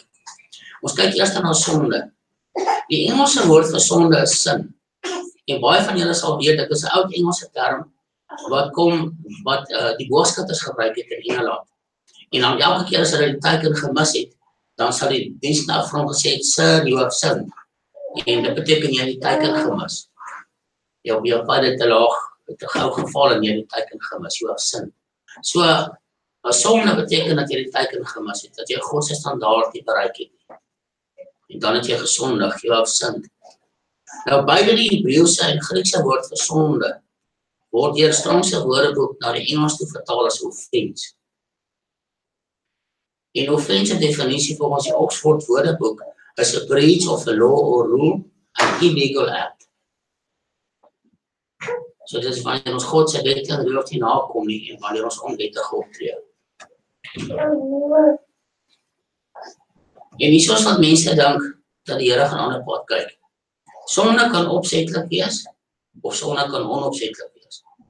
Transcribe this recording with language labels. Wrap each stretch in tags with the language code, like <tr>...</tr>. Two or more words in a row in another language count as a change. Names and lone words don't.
<af>Ons kyk eers na sonde. Die Engelse woord vir sonde is sin. En baie van julle sal weet, dit is 'n oud Engelse term wat die boogskutters gebruik het in Engeland. En dan elke keer as hulle die teiken gemis het, dan sal die diensknegt vir hom gesê het,</af> <en>"Sir, you have sinned."</en> <af>En dit beteken jy het die teiken gemis. Jou pad het te laag, het te gou geval en jy het die teiken gemis,</af> <en>you have sinned.</en> <af>So, as sonde beteken dat jy die teiken gemis het, dat jy God se standaard nie bereik het. En dan het jy gesondig,</af> <en>you have sinned.</en> <af>Nou, beide die Hebreëse en Griekse woord vir sonde word deur Strongse Woordeboek na die Engels toe vertaal as offense. En offense se definisie volgens die Oxford Woordeboek is</af> <en>a breach of a law or rule, an illegal act.</en> <af>So dit is wanneer ons God se wette en reëls nie nakom nie en wanneer ons onwettig optree. En hier is wat mense dink, dat die Here gaan aan 'n pad kyk. Sonde kan opsetlik wees, of sonde kan onopsetlik wees.</af>